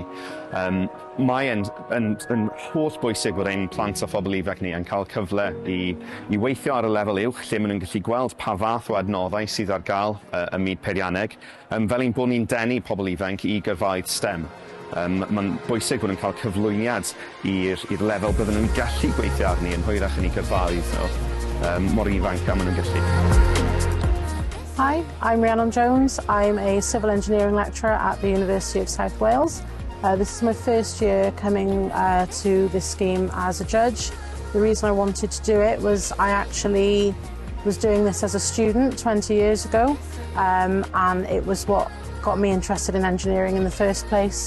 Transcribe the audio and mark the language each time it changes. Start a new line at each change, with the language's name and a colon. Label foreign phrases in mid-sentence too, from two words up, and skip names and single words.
Welsh: Mae yn holl bwysig bod ein plant a phobl ifanc ni yn cael cyfle i weithio ar y lefel uwch lle maen nhw'n gallu gweld pa fath o adnoddau sydd ar gael y myd perianneg fel ein bod ni'n denu pobl ifanc i gyrfaoedd STEM. Mae'n bwysig bod nhw'n cael cyflwyniad i'r lefel bydden nhw'n gallu gweithio arni yn hwyrach yn eu gyrfaoedd mor ifanc a maen nhw'n gallu.
English: Hi, I'm Rhiannon Jones. I'm a civil engineering lecturer at the University of South Wales. This is my first year coming to this scheme as a judge. The reason I wanted to do it was I actually was doing this as a student 20 years ago, and it was what got me interested in engineering in the first place.